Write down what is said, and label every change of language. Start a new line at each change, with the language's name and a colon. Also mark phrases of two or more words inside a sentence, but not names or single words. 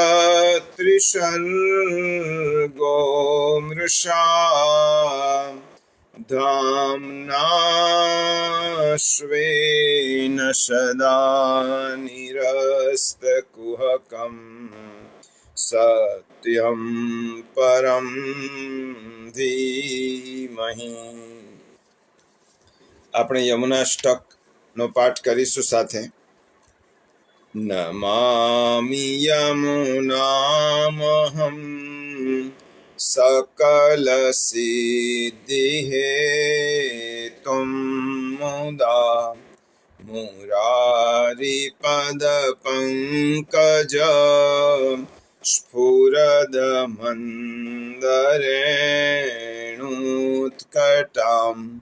Sanskrit: त्रिसर्गो मृषा धाम्ना स्वेन सदा निरस्तकुहकं सत्यं परं धीमहि।
Gujarati: આપણે યમુનાષ્ટકનો પાઠ કરીશું સાથે।
Sanskrit: नमामि यमुनामहं सकलसिद्धिहेतुं मुदा मुरारिपदपङ्कज स्फुरदमन्दरेणुत्कटां